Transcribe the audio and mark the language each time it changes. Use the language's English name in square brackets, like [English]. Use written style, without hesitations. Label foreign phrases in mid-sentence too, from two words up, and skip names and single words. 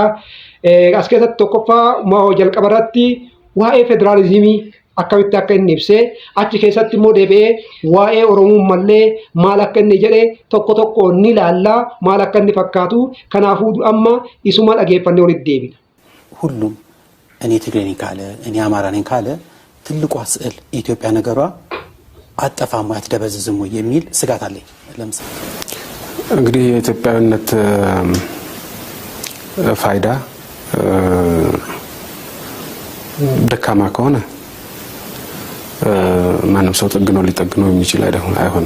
[Oromo] As keessatti tokkoffaa jalqaba irratti waa'ee federalizimii akkamitti akka inni ibsee achi keessatti immoo deebi'ee waa'ee Oromummallee maal akka inni jedhee tokko ni laallaa maal akka inni fakkaatu. Kanaafuu amma isuma dhageeffannee walitti deebina. [Amharic] ሁሉም እኔ ትግሬ ነኝ ካለ እኔ አማራ ነኝ ካለ ትልቋ ስዕል ኢትዮጵያ ነገሯ አጠፋም አትደበዝዝም ወይ የሚል ስጋት አለኝ። ለምሳሌ እንግዲህ የኢትዮጵያዊነት ፋይዳ ደካማ ከሆነ ማንም ሰው ጠግኖ ሊጠግነው የሚችል አይሆንም።